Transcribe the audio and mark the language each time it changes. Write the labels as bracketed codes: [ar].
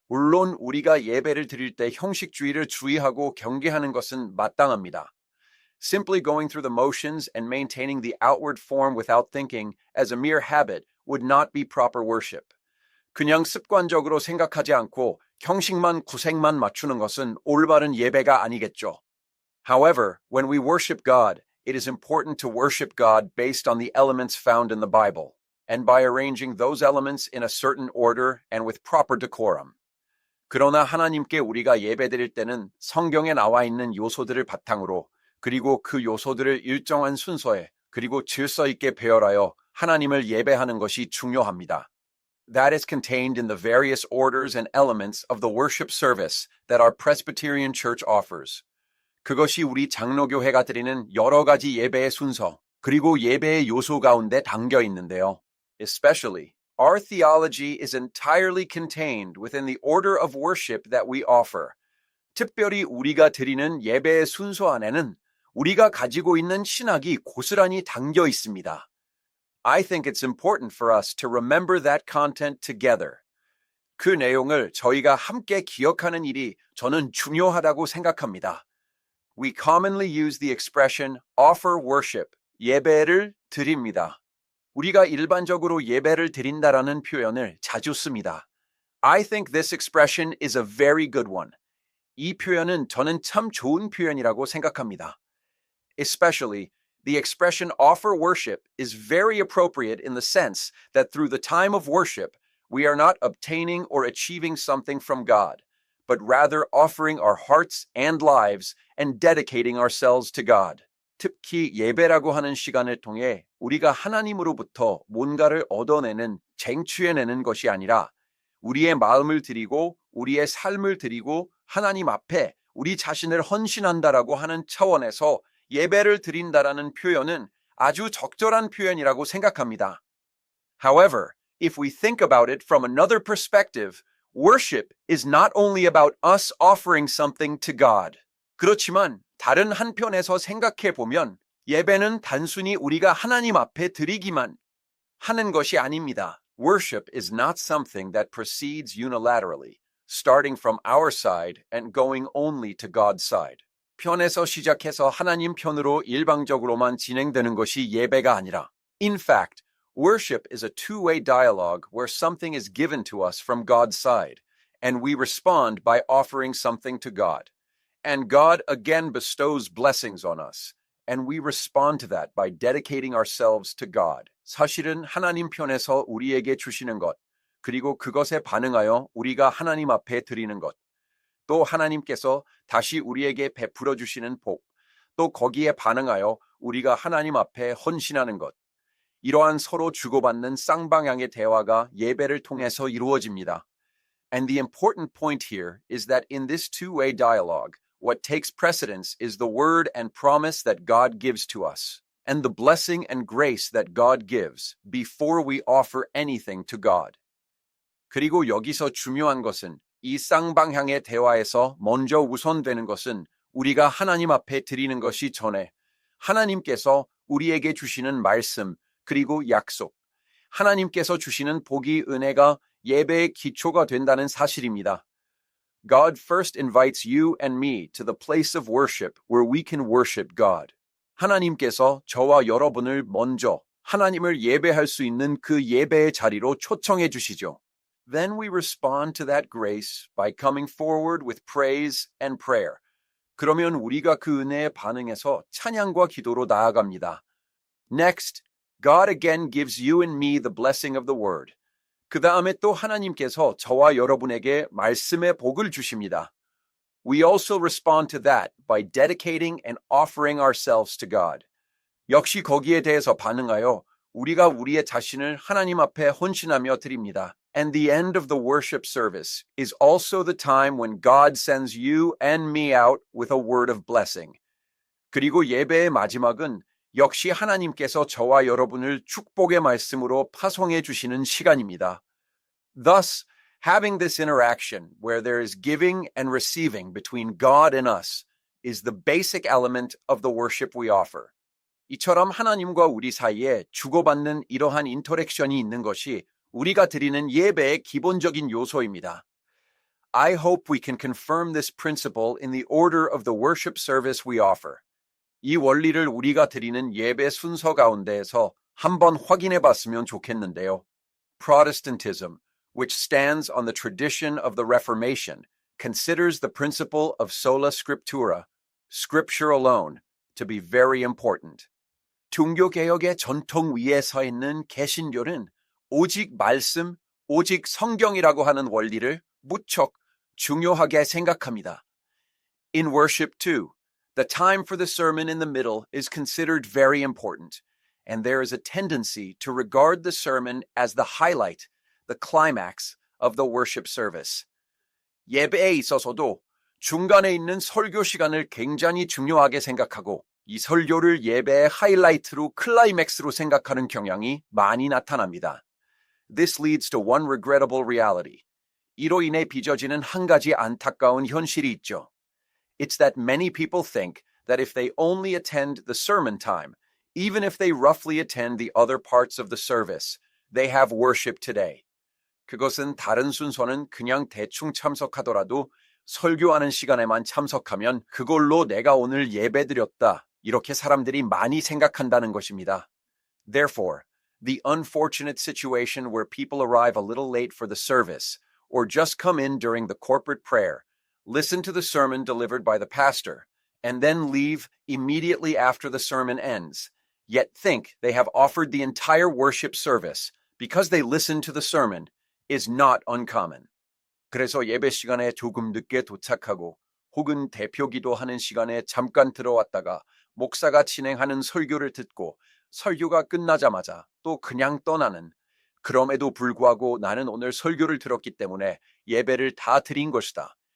[ko] 물론 우리가 예배를 드릴 때 형식주의를 주의하고 경계하는 것은 마땅합니다. [en] Simply going through the motions and maintaining the outward form without thinking as a mere habit would not be proper worship. [ko] 그냥 습관적으로 생각하지 않고 형식만 구색만 맞추는 것은 올바른 예배가 아니겠죠. [en] However, when we worship God, it is important to worship God based on the elements found in the Bible, and by arranging those elements in a certain order and with proper decorum. [ko] 그러나 하나님께 우리가 예배드릴 때는 성경에 나와 있는 요소들을 바탕으로 그리고 그 요소들을 일정한 순서에 그리고 질서 있게 배열하여 하나님을 예배하는 것이 중요합니다. [en] That is contained in the various orders and elements of the worship service that our Presbyterian Church offers. [ko] 그것이 우리 장로교회가 드리는 여러 가지 예배의 순서 그리고 예배의 요소 가운데 담겨 있는데요. [en] Especially, our theology is entirely contained within the order of worship that we offer. [ko] 특별히 우리가 드리는 예배의 순서 안에는 우리가 가지고 있는 신학이 고스란히 담겨 있습니다. [en] I think it's important for us to remember that content together. [ko] 그 내용을 저희가 함께 기억하는 일이 저는 중요하다고 생각합니다. [en] We commonly use the expression offer worship, [ko] 예배를 드립니다. 우리가 일반적으로 예배를 드린다라는 표현을 자주 씁니다. [en] I think this expression is a very good one. [ko] 이 표현은 저는 참 좋은 표현이라고 생각합니다. [en] Especially, the expression offer worship is very appropriate in the sense that through the time of worship, we are not obtaining or achieving something from God, but rather offering our hearts and lives and dedicating ourselves to God. [ko] 특히 예배라고 하는 시간을 통해 우리가 하나님으로부터 뭔가를 얻어내는, 쟁취해내는 것이 아니라 우리의 마음을 드리고 우리의 삶을 드리고 하나님 앞에 우리 자신을 헌신한다라고 하는 차원에서 예배를 드린다라는 표현은 아주 적절한 표현이라고 생각합니다. [en] However, if we think about it from another perspective, worship is not only about us offering something to God. [ko] 그렇지만 다른 한편에서 생각해 보면 예배는 단순히 우리가 하나님 앞에 드리기만 하는 것이 아닙니다. [en] Worship is not something that proceeds unilaterally, starting from our side and going only to God's side. [ko] 편에서 시작해서 하나님 편으로 일방적으로만 진행되는 것이 예배가 아니라, [en] in fact, worship is a two-way dialogue where something is given to us from God's side, and we respond by offering something to God. And God again bestows blessings on us, and we respond to that by dedicating ourselves to God. [ko] 사실은 하나님 편에서 우리에게 주시는 것, 그리고 그것에 반응하여 우리가 하나님 앞에 드리는 것, 또 하나님께서 다시 우리에게 베풀어 주시는 복, 또 거기에 반응하여 우리가 하나님 앞에 헌신하는 것, 이러한 서로 주고받는 쌍방향의 대화가 예배를 통해서 이루어집니다. [en] And the important point here is that in this two-way dialogue, what takes precedence is the word and promise that God gives to us, and the blessing and grace that God gives before we offer anything to God. [ko] 그리고 여기서 중요한 것은 이 쌍방향의 대화에서 먼저 우선되는 것은 우리가 하나님 앞에 드리는 것이 전에 하나님께서 우리에게 주시는 말씀 그리고 약속, 하나님께서 주시는 복이 은혜가 예배의 기초가 된다는 사실입니다. [en] God first invites you and me to the place of worship where we can worship God. [ko] 하나님께서 저와 여러분을 먼저 하나님을 예배할 수 있는 그 예배의 자리로 초청해 주시죠. [en] Then we respond to that grace by coming forward with praise and prayer. [ko] 그러면 우리가 그 은혜에 반응해서 찬양과 기도로 나아갑니다. [en] Next, God again gives you and me the blessing of the word. [ko] 그 다음에 또 하나님께서 저와 여러분에게 말씀의 복을 주십니다. [en] We also respond to that by dedicating and offering ourselves to God. [ko] 역시 거기에 대해서 반응하여 우리가 우리의 자신을 하나님 앞에 헌신하며 드립니다. [en] And the end of the worship service is also the time when God sends you and me out with a word of blessing. [ko] 그리고 예배의 마지막은 역시 하나님께서 저와 여러분을 축복의 말씀으로 파송해 주시는 시간입니다. [en] Thus, having this interaction where there is giving and receiving between God and us is the basic element of the worship we offer. [ko] 이처럼 하나님과 우리 사이에 주고받는 이러한 인터랙션이 있는 것이 우리가 드리는 예배의 기본적인 요소입니다. [en] I hope we can confirm this principle in the order of the worship service we offer. [ko] 이 원리를 우리가 드리는 예배 순서 가운데에서 한번 확인해 봤으면 좋겠는데요. [en] Protestantism, which stands on the tradition of the Reformation, considers the principle of sola scriptura, scripture alone, to be very important. [ko] 종교개혁의 전통 위에 서 있는 개신교는 오직 말씀, 오직 성경이라고 하는 원리를 무척 중요하게 생각합니다. [en] In worship too, the time for the sermon in the middle is considered very important, and there is a tendency to regard the sermon as the highlight, the climax of the worship service. [ko] 예배에 있어서도 중간에 있는 설교 시간을 굉장히 중요하게 생각하고 이 설교를 예배의 하이라이트로 클라이맥스로 생각하는 경향이 많이 나타납니다. [en] This leads to one regrettable reality. [ko] 이로 인해 빚어지는 한 가지 안타까운 현실이 있죠. [en] It's that many people think that if they only attend the sermon time, even if they roughly attend the other parts of the service, they have worship today. [ko] 그것은 다른 순서는 그냥 대충 참석하더라도 설교하는 시간에만 참석하면 그걸로 내가 오늘 예배드렸다. 이렇게 사람들이 많이 생각한다는 것입니다. [en] Therefore, the unfortunate situation where people arrive a little late for the service or just come in during the corporate prayer, listen to the sermon delivered by the pastor, and then leave immediately after the sermon ends, yet think they have offered the entire worship service because they listened to the sermon, is not uncommon. [ko] 그래서 예배 시간에 조금 늦게 도착하고 혹은 대표 기도하는 시간에 잠깐 들어왔다가 목사가 진행하는 설교를 듣고 설교가 끝나자마자 또 그냥 떠나는, 그럼에도 불구하고 나는 오늘 설교를 들었기 때문에 예배를 다 드린 것이다.